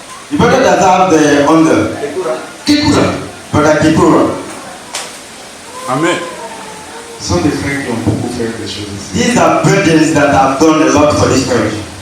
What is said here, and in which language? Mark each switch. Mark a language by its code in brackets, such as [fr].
[en] The brother that have the under. Kekura. Brother Kipura. Amen. [fr] Ce sont des frères qui ont beaucoup fait des choses ici. [en] These are brothers that have done a lot for this church.